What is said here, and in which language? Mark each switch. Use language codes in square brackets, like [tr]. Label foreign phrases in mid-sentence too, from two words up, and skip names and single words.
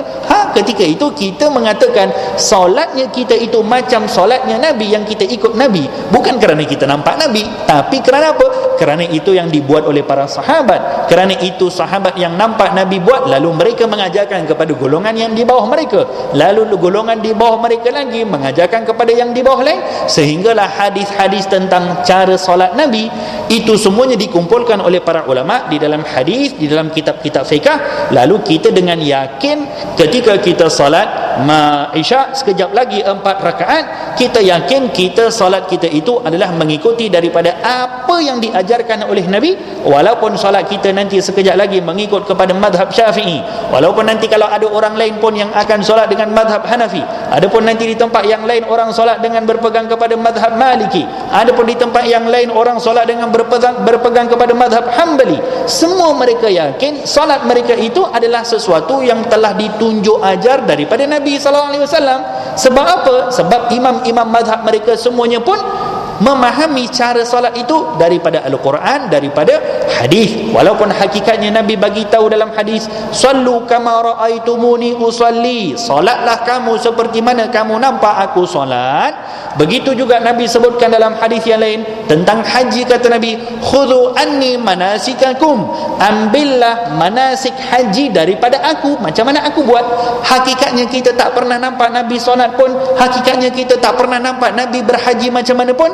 [ms] Ketika itu kita mengatakan solatnya kita itu macam solatnya Nabi, yang kita ikut Nabi, bukan kerana kita nampak Nabi, tapi kerana apa? Kerana itu yang dibuat oleh para sahabat. Kerana itu sahabat yang nampak Nabi buat, lalu mereka mengajarkan kepada golongan yang di bawah mereka, lalu golongan di bawah mereka lagi mengajarkan kepada yang di bawah lain, sehinggalah hadis-hadis tentang cara solat Nabi itu semuanya dikumpulkan oleh para ulama di dalam hadis, di dalam kitab-kitab fiqh. Lalu kita dengan yakin ketika kita salat Isya sekejap lagi 4 rakaat, kita yakin kita salat kita itu adalah mengikuti daripada apa yang diajarkan oleh Nabi. Walaupun salat kita nanti sekejap lagi mengikut kepada madhab Syafi'i, walaupun nanti kalau ada orang lain pun yang akan salat dengan madhab Hanafi, adapun nanti di tempat yang lain orang salat dengan berpegang kepada madhab Maliki, adapun di tempat yang lain orang solat dengan berpegang kepada madhab Hanbali, semua mereka yakin solat mereka itu adalah sesuatu yang telah ditunjuk ajar daripada Nabi SAW. Sebab apa? Sebab imam-imam madhab mereka semuanya pun memahami cara solat itu daripada Al-Quran, daripada hadis. Walaupun hakikatnya Nabi bagi tahu dalam hadis, [ar] sallu kama raaitumuni usalli, [ms] solatlah kamu seperti mana kamu nampak aku solat. Begitu juga Nabi sebutkan dalam hadis yang lain tentang haji, kata Nabi, [ar] khudhu anni manasikakum, [ms] ambillah manasik haji daripada aku, macam mana aku buat. Hakikatnya kita tak pernah nampak Nabi solat pun, hakikatnya kita tak pernah nampak Nabi berhaji macam mana pun.